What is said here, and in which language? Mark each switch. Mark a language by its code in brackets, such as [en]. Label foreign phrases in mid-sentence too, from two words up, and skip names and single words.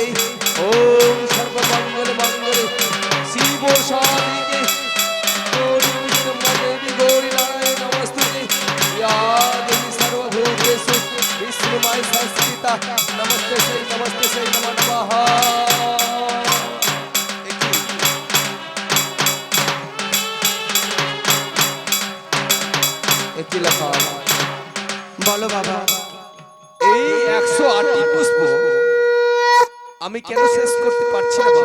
[sa] ओम सर्वमंगल मंगले शिव साधिके गौरी विष्णुदेवी गौरी नारायणी नमोस्तुते। या देवी सर्वभूतेषु विष्णुमयी संस्थिता नमस्ते सै नमो नमः। [bn] একটি লেখা বলো বাবা। এই 108টি পুষ্প আমি কেন শেষ করতে পারছি না